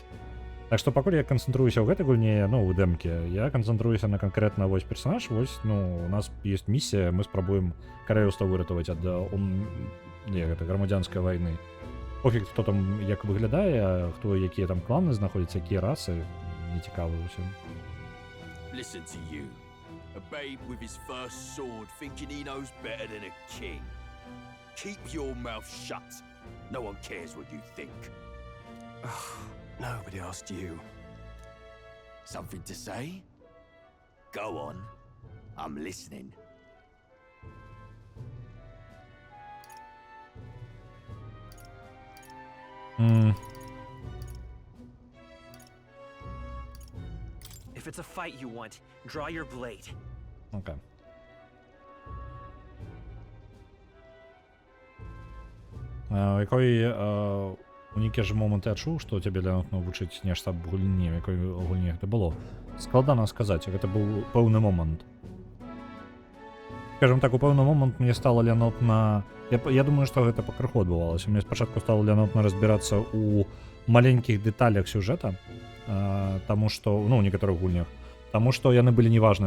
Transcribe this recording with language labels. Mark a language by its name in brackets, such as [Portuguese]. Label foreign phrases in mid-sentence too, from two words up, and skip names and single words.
[Belarusian] Так што пакуль я канцэнтруюся ў гэтай гульне, ну, ў дэмке, я канцэнтруюся на канкрэтна вось персанаж, вось, ну, у нас ёсць місія, мы спрабуем карэлаўства выратаваць ад грамадзянскай вайны. Пофіг, хто там як выглядае, хто якія там кланы знаходзяцца, якія расы, не цікава ўсім. [English] Listen to you. A babe with his first sword thinking he knows better than a king. Keep your mouth shut. No one cares what you think. Nobody asked you. Something to say? Go on. I'm listening. If it's a fight you want, draw your blade. [Belarusian] Окей. Який у нейкі ж момант я чуў, што цябе лянотна вучыць нешта аб гульні, якой гульні гэта было. Складана сказаць, гэта быў пэўны момант. Скажем так, у пэўны момант мне стала лянотна... Я думаю, што гэта пакрыху адбывалася. Мне спачатку стала лянотна разбірацца ў маленькіх дэталях сюжэта, таму што, ну, у некаторых гульнях, таму што яны былі неважныя.